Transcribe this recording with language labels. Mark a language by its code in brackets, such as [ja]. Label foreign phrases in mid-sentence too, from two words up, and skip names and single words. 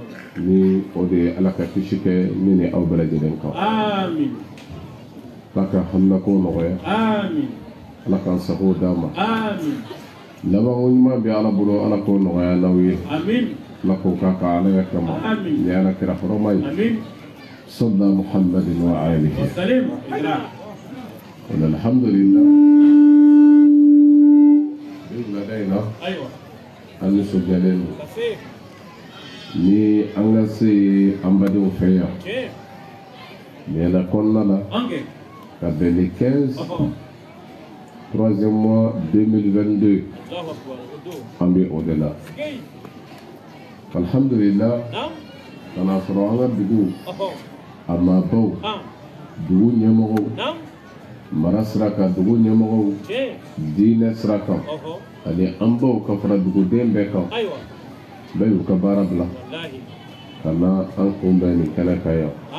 [bm] ni o de ye ala ka kisi kɛ ne ni aw bɛɛ lajɛlen kan. Amin. ala ka haminako nɔgɔya. Amin. ala k'an sago d'a ma. Amin. labanko ɲuman bɛ ala bolo ala k'o nɔgɔya n'aw ye. Amin. ala k'o k'a ka ala ya kama. Amin. ni ala kira hɔrɔma ye. Amin. [ar] صلى محمد وآله والسلام. الحمد لله. لدينا أيوة. النسو جليل [bm] ni an ka se an badenw fɛ yan ni yɛlɛ kɔnɔna la ka bɛn le 15 3e mois 2022 an bɛ o de la alhamdulillah ka na sɔrɔ an ka dugu a maabaw dugu ɲɛmɔgɔw mara sira kan dugu ɲɛmɔgɔw diinɛ sira kan ani an baw ka fara duguden bɛɛ kan bɛɛ y'u ka baara bila ka na an kunbɛn nin kɛnɛ kan yan